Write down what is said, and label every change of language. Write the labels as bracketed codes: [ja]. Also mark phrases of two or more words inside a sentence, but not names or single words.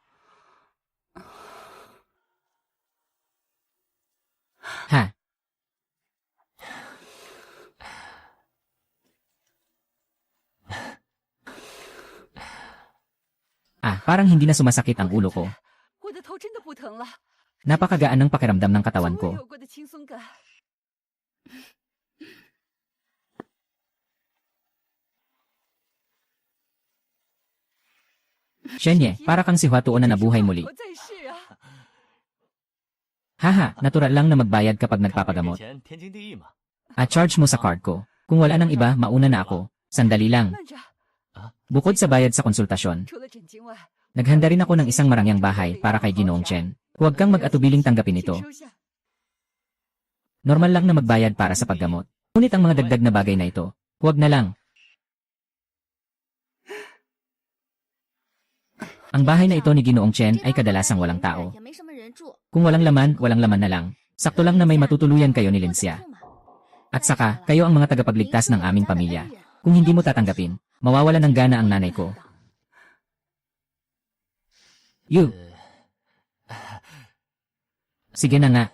[tl] Ha? Parang hindi na sumasakit ang ulo ko. [zh] 我的头真的不疼了， [tl] Napakagaan ng pakiramdam ng [zh] 从 [tl] katawan [zh] 未 [tl] ko. [zh] 有过的轻松感。 [tl] Shenye, para kang si Huatuo na nabuhay muli. [zh] 我在世啊！ [tl] Haha, natural lang na magbayad kapag [zh] 给 [tl] nagpapagamot. [zh] 钱天经地义嘛。 [tl] Charge mo sa card ko. Kung wala nang iba, mauna na ako. Sandali lang. [zh] 慢着， [tl] Bukod sa bayad sa konsultasyon, [zh] 除了诊金外， [tl] naghanda rin ako ng isang marangyang bahay para kay Ginoong Chen. Huwag kang mag-atubiling tanggapin [zh] 请 [tl] ito. [zh] 收下。 [tl] Normal lang na magbayad para sa paggamot. Ngunit ang mga dagdag na bagay na ito, huwag na lang. Ang bahay na ito ni Ginoong Chen ay kadalasang walang tao. [zh] 也没什么人住。 [tl] Kung walang laman na lang. Sakto lang na may matutuluyan kayo ni Linxia. At saka, kayo ang mga tagapagligtas ng aming pamilya. Kung hindi mo tatanggapin, mawawala ng gana ang nanay ko. You, sige na nga,